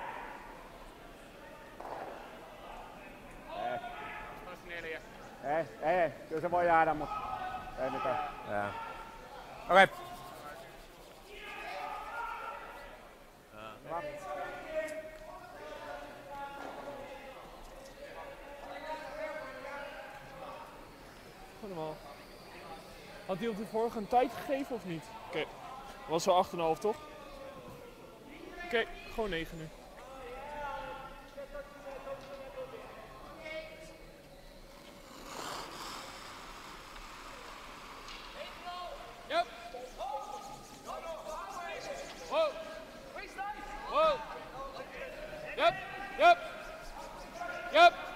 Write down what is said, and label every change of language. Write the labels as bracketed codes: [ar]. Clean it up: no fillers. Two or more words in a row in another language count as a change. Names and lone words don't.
[fi] Ei, kyllä se voi jäädä, mutta ei mitään. Okei. [nl] Normaal. Had hij op de vorige een tijd gegeven of niet? Oké. Was zo 8,5 toch? Oké, gewoon 9 nu. [en] Yep. Whoa. Whoa. Yep. Yep. Yep.